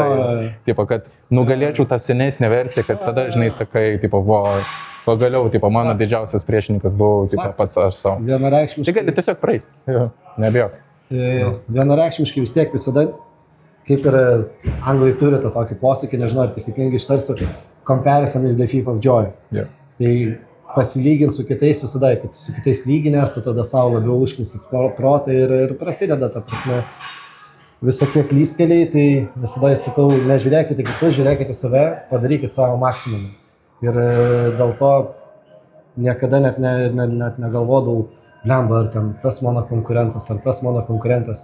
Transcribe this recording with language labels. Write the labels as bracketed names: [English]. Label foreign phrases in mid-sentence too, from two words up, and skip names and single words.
[Lithuanian] Tipo, kad nugalėčiau tą senesnę versiją, kad tada, žinai, sakai, tipo, pagaliau, tipo, mano didžiausias priešininkas buvau, tipo, pats aš savo. Vienareikšmiškai. Tai gali tiesiog praeiti, nebijok. Vienareikšmiškai vis tiek visada, kaip ir anglai turi tą tokį posakį, nežinau, ar taisyklingai ištarsiu, [English] comparison is the thief of joy. [Lithuanian] Tai pasilyginti su kitais visada, kad tu su kitais lyginės, tu tada savo labiau užknisi protą ir prasideda, ta prasme, visokie klysteliai, tai visada sakau, nežiūrėkite kitus, žiūrėkite save, padarykite savo maksimumą. Ir dėl to niekada net negalvodavau, blemba, ar ten tas mano konkurentas, ar tas mano konkurentas.